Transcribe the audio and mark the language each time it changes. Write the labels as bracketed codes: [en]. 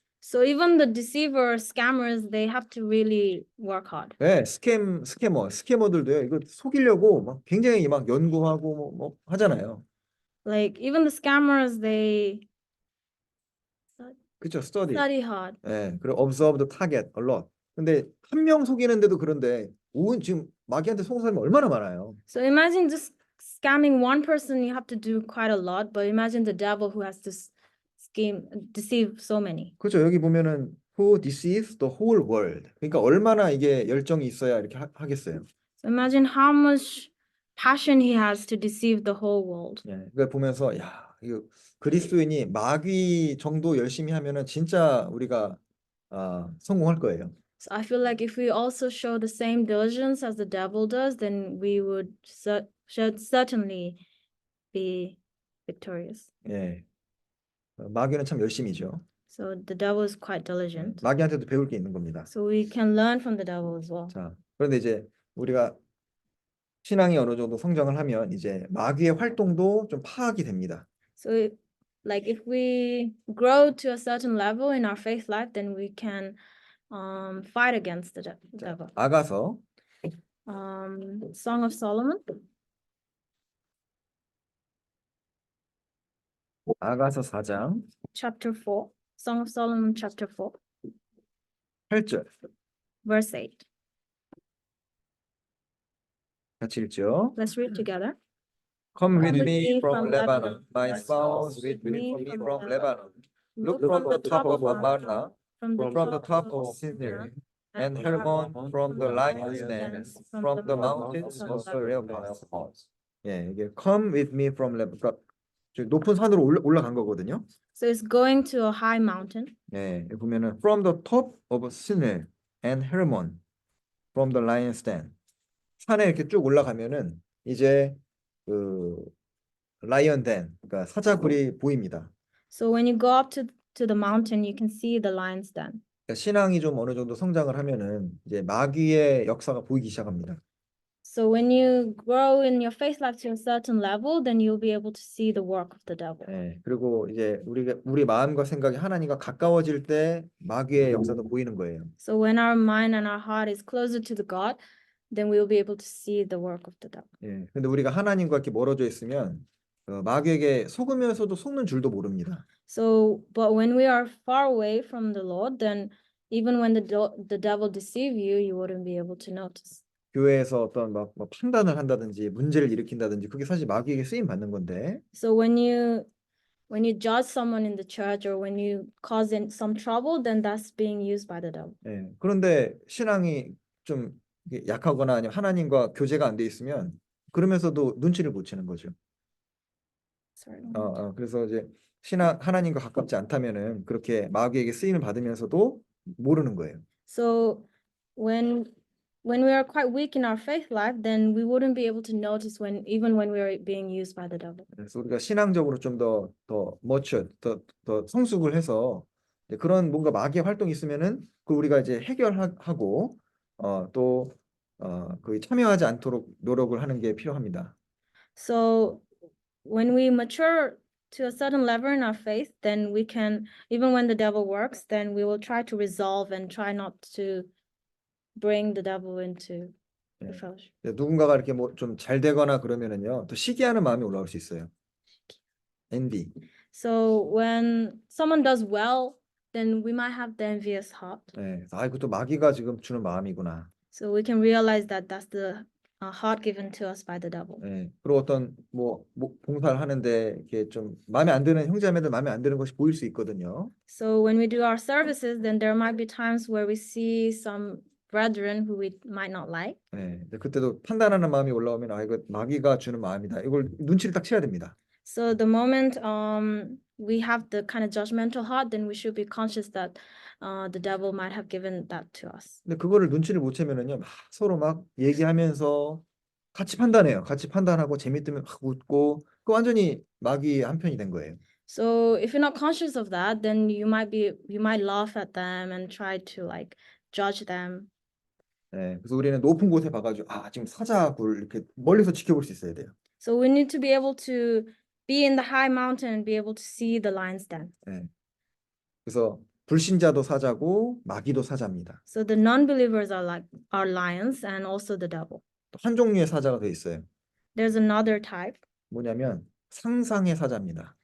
[en] So even the deceiver, scammers, they have to really work hard. [ko] 네, 스캐머들도요. 이거 속이려고 막 굉장히 막 연구하고 뭐 하잖아요. [en] Like even the scammers, they [ko] 그렇죠, study. [en] study hard. [ko] 네, 그리고 [en] observe the target a lot. [ko] 근데 한 명 속이는데도 그런데 지금 마귀한테 속은 사람이 얼마나 많아요. [en] So imagine just scamming one person, you have to do quite a lot, but imagine the devil who has to deceive so many. [ko] 그렇죠. 여기 보면은 [en] who deceives the whole world. [ko] 그러니까 얼마나 이게 열정이 있어야 이렇게 하겠어요. [en] So imagine how much passion he has to deceive the whole world. [ko] 예, 그걸 보면서 야, 이거 그리스도인이 마귀 정도 열심히 하면은 진짜 우리가 성공할 거예요. [en] So I feel like if we also show the same diligence as the devil does, then we should certainly be victorious. [ko] 예, 마귀는 참 열심이죠. [en] So the devil is quite diligent. [ko] 마귀한테도 배울 게 있는 겁니다. [en] So we can learn from the devil as well. [ko] 자, 그런데 이제 우리가 신앙이 어느 정도 성장을 하면 이제 마귀의 활동도 좀 파악이 됩니다. [en] So like if we grow to a certain level in our faith life, then we can fight against the devil. [ko] 아가서 [en] Song of Solomon, [ko] 아가서 4장 [en] chapter 4. Song of Solomon, chapter 4, [ko] 8절 [en] verse 8. [ko] 같이 읽죠. [en] Let's read together. Come with with me me from from Lebanon, my Lebanon, spouse with me from Lebanon. Look from the top of Amarna, from the top of Sinir, and Hermon from the lion's den, from the mountains of the Rehoboth. [ko] 예, 이게 [en] come with me from Lebanon. [ko] 그러니까 저 높은 산으로 올라간 거거든요. [en] So it's going to a high mountain. [ko] 예, 여기 보면은 [en] from the top of Sinir and Hermon, from the lion's den. [ko] 산에 이렇게 쭉 올라가면은 이제 그 라이언 덴, 그러니까 사자굴이 보입니다. [en] So when you go up to the mountain, you can see the lion's den. [ko] 그러니까 신앙이 좀 어느 정도 성장을 하면은 이제 마귀의 역사가 보이기 시작합니다. [en] So when you grow in your faith life to a certain level, then you'll be able to see the work of the devil. [ko] 예, 그리고 이제 우리 마음과 생각이 하나님과 가까워질 때 마귀의 역사도 보이는 거예요. [en] So when our mind and our heart is closer to the God, then we'll be able to see the work of the devil. [ko] 예, 근데 우리가 하나님과 이렇게 멀어져 있으면 마귀에게 속으면서도 속는 줄도 모릅니다. [en] So, but when we are far away from the Lord, then even when the devil deceive you, you wouldn't be able to notice. [ko] 교회에서 어떤 막 판단을 한다든지 문제를 일으킨다든지 그게 사실 마귀에게 쓰임 받는 건데 [en] So when you judge someone in the church or when you cause some trouble, then that's being used by the devil. [ko] 예, 그런데 신앙이 좀 약하거나 아니면 하나님과 교제가 안 돼 있으면 그러면서도 눈치를 못 채는 거죠. [en] Sorry. [ko] 그래서 이제 하나님과 가깝지 않다면은 그렇게 마귀에게 쓰임을 받으면서도 모르는 거예요. [en] So when we are quite weak in our faith life, then we wouldn't be able to notice even when we are being used by the devil. [ko] 그래서 우리가 신앙적으로 좀 더 matured, 더 성숙을 해서 이제 그런 뭔가 마귀의 활동이 있으면은 그 우리가 이제 해결하고 또 거의 참여하지 않도록 노력을 하는 게 필요합니다. [en] So when we mature to a certain level in our faith, then we can, even when the devil works, then we will try to resolve and try not to bring the devil into the [ko] 예. [en] fellowship. [ko] 누군가가 이렇게 뭐 좀 잘 되거나 그러면은요, 또 시기하는 마음이 올라올 수 있어요. [en] envy. So when someone does well, then we might have the envious heart. [ko] 예. 이것도 마귀가 지금 주는 마음이구나. [en] So we can realize that that's the heart given to us by the devil. [ko] 예. 그리고 어떤 뭐 봉사를 하는데 이렇게 좀 마음에 안 드는 형제자매들 마음에 안 드는 것이 보일 수 있거든요. [en] So when we do our services, then there might be times where we see some brethren who we might not like. [ko] 예. 그때도 판단하는 마음이 올라오면 이거 마귀가 주는 마음이다. 이걸 눈치를 딱 채야 됩니다. [en] So the moment we have the kind of judgmental heart, then we should be conscious that the devil might have given that to us. [ko] 근데 그거를 눈치를 못 채면은요, 서로 막 얘기하면서 같이 판단해요. 같이 판단하고 재밌으면 막 웃고 그 완전히 마귀의 한편이 된 거예요. [en] So if you're not conscious of that, then you might laugh at them and try to like judge them. [ko] 예, 그래서 우리는 높은 곳에 봐가지고 지금 사자굴 이렇게 멀리서 지켜볼 수 있어야 돼요. [en] So we need to be able to be in the high mountain and be able to see the lion's den. [ko] 예. 그래서 불신자도 사자고 마귀도 사자입니다. [en] So the non-believers are lions and also the devil. [ko] 또 한 종류의 사자가 더 있어요. [en] There's another type. [ko] 뭐냐면 상상의 사자입니다.